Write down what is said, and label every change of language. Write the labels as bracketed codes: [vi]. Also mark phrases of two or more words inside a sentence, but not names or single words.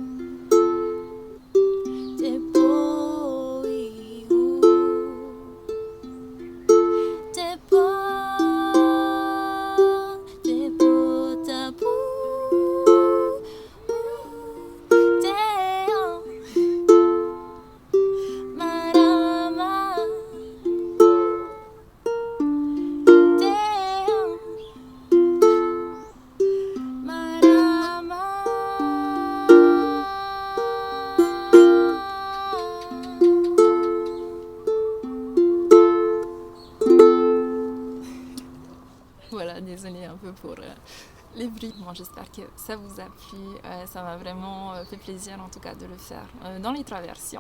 [ty] te po ihu, te po tapu, te o marama, te o marama. [fr] Voilà, désolée un peu pour les bruits. Bon, j'espère que ça vous a plu. Ça m'a vraiment fait plaisir en tout cas de le faire dans les trois versions.